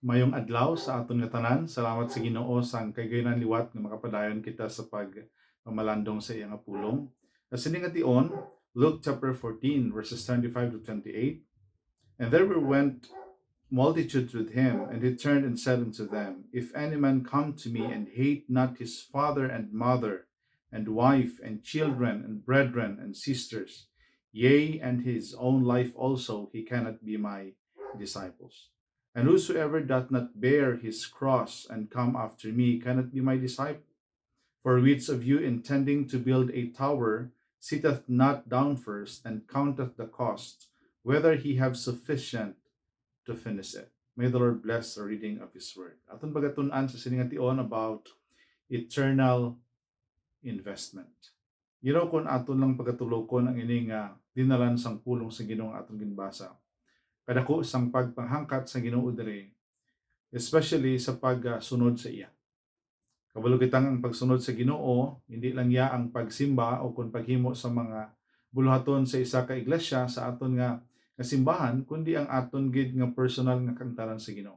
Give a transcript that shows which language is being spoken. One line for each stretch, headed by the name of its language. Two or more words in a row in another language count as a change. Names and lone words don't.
Hiligaynon: Maayong adlaw sa aton nga tanan. Salamat sa Ginoo sang kaygayonan liwat nga makapadayon kita sa pagmamalandong sa iyang pulong. Sa sini nga tion,
English: Luke chapter 14 verses 25 to 28. And there went multitudes with him, and he turned and said unto them, If any man come to me and hate not his father and mother, and wife and children and brethren and sisters, yea, and his own life also, he cannot be my disciples. And whosoever doth not bear his cross and come after me cannot be my disciple. For which of you intending to build a tower sitteth not down first and counteth the cost, whether he have sufficient to finish it. May the Lord bless the reading of His Word.
Hiligaynon: Aton pagatunan sa siningation
English: about eternal investment. You know,
Hiligaynon: kung aton lang pagatulokon ang ining dinalan sang pulong sa Ginoo aton ginbasa, kadako sang pagpanghangkat sa Ginoo diri, especially sa pagsunod sa iya. Kabalo kitang ang pagsunod sa Ginoo, hindi lang ya ang pagsimba o kung paghimo sa mga buluhaton sa isa ka iglesia sa aton nga simbahan, kundi ang aton gid nga personal nga kangtaran sa Ginoo.